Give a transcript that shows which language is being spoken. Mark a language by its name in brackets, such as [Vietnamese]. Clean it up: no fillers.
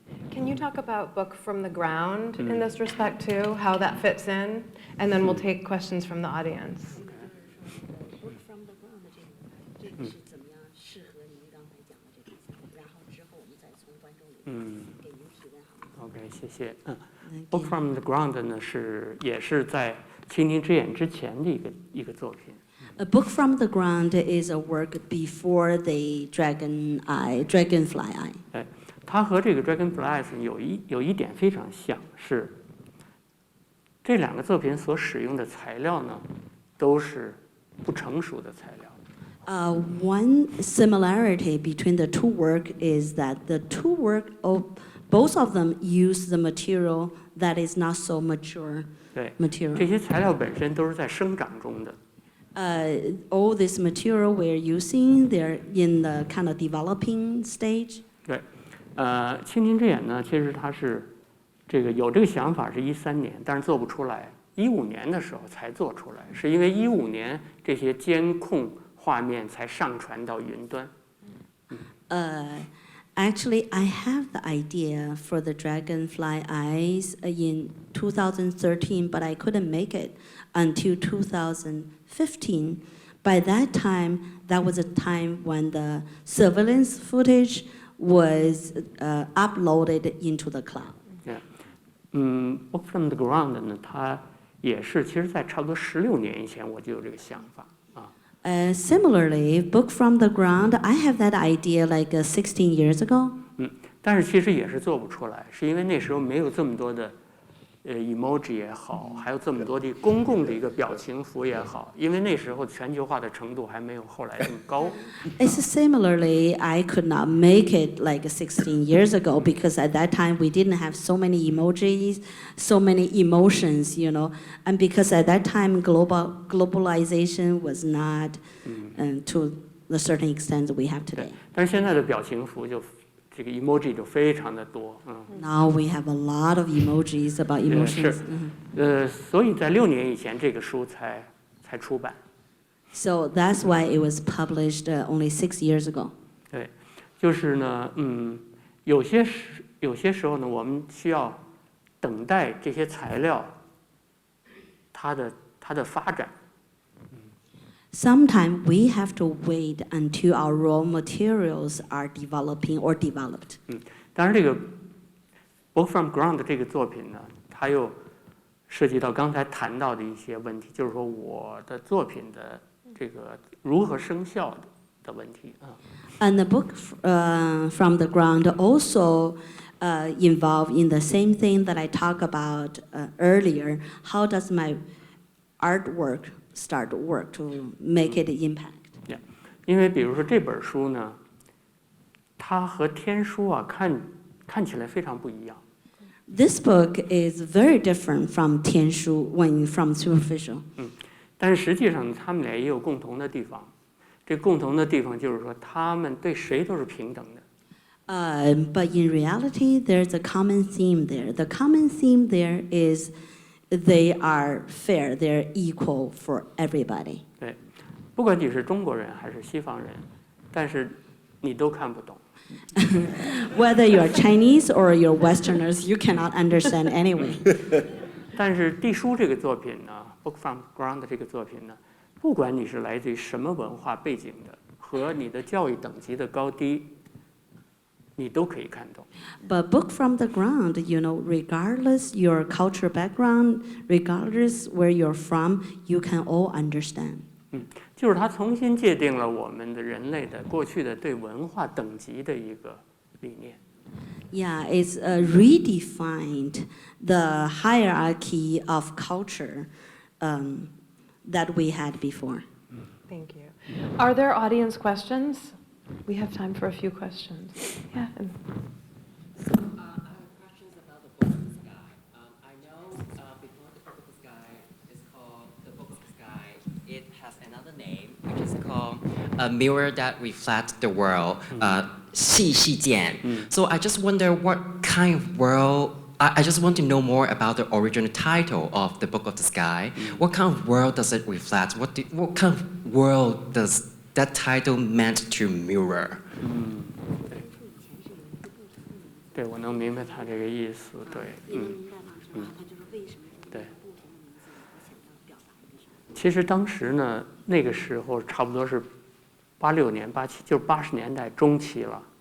[English] Can you talk about Book from the Ground in this respect too, how that fits in? And then we'll take questions from the audience. [Chinese] Work from the ground 这个是怎么样适合您刚才讲的这个项目，然后之后我们再从观众里给您提问好吗？ OK， 谢谢。 Book from the Ground 呢也是在倾听之眼之前的一个作品。 [English] A Book from the Ground is a work before the Dragonfly Eye. [Chinese] 哎，它和这个 Dragonflies 有一点非常像，是这两个作品所使用的材料呢，都是不成熟的材料。 [English] One similarity between the two work is that the two work, both of them use the material that is not so mature [Chinese] 对， [English] material. [Chinese] 这些材料本身都是在生长中的。 [English] All this material we're using, they're in the kind of developing stage. [Chinese] 对，倾听之眼呢，其实它是有这个想法是13年，但是做不出来，15年的时候才做出来，是因为15年这些监控画面才上传到云端。 [English] Actually, I have the idea for the Dragonfly Eyes in 2013, but I couldn't make it until 2015. By that time, that was a time when the surveillance footage was uploaded into the cloud. [Chinese] Book from the Ground 呢，它也是，其实在差不多16年以前我就有这个想法啊。 [English] Similarly, Book from the Ground, I have that idea like 16 years ago. [Chinese] 但是其实也是做不出来，是因为那时候没有这么多的emoji 也好，还有这么多的公共的一个表情符也好，因为那时候全球化的程度还没有后来这么高。 [English] It's similarly, I could not make it like 16 years ago because at that time we didn't have so many emojis, so many emotions, you know, and because at that time globalization was not to the certain extent we have today. [Chinese] 但是现在的表情符这个 emoji 就非常的多， [English] Now we have a lot of emojis about emotions. [Chinese] 所以在6年以前这个书才出版。 [English] So that's why it was published only 6 years ago. [Chinese] 对，就是呢，有些时候呢，我们需要等待这些材料它的发展。 [English] Sometimes we have to wait until our raw materials are developing or developed. [Chinese] 当然，这个 Book from Ground 这个作品呢，它又涉及到刚才谈到的一些问题，就是说我的作品的这个如何生效的问题啊。 [English] And the book from the ground also involve in the same thing that I talked about earlier. How does my artwork start to work to make it impact? [Chinese] 因为比如说这本书呢，它和天书啊看起来非常不一样。 [English] This book is very different from 天书 when from superficial. [Chinese] 但是实际上他们俩也有共同的地方。这共同的地方就是说，他们对谁都是平等的。 [English] But in reality, there's a common theme there. The common theme there is they are fair, they're equal for everybody. [Chinese] 对，不管你是中国人还是西方人，但是你都看不懂。 [English] Whether you're Chinese or you're Westerners, you cannot understand anyway. [Chinese] 但是地书这个作品呢，《Book from Ground》这个作品呢，不管你是来自于什么文化背景的，和你的教育等级的高低，你都可以看懂。 [English] But book from the ground, you know, regardless your cultural background, regardless where you're from, you can all understand. [Chinese] 就是它重新界定了我们的人类的过去的对文化等级的一个理念。 [English] Yeah, it's redefined the hierarchy of culture that we had before. Thank you. Are there audience questions? We have time for a few questions. Yeah. I have questions about the Book of the Sky. I know before the Book of the Sky is called the Book of the Sky, it has another name, which is called a mirror that reflects the world, 细细见. So I just wonder what kind of world, I just want to know more about the original title of the Book of the Sky. What kind of world does it reflect? What kind of world does that title meant to mirror? [Chinese] 对，我能明白他这个意思。对，你能明白吗？是吧？他就是为什么有对不同的名字，你想要表达的是什么？其实当时呢，那个时候差不多是86年、87，就是80年代中期了。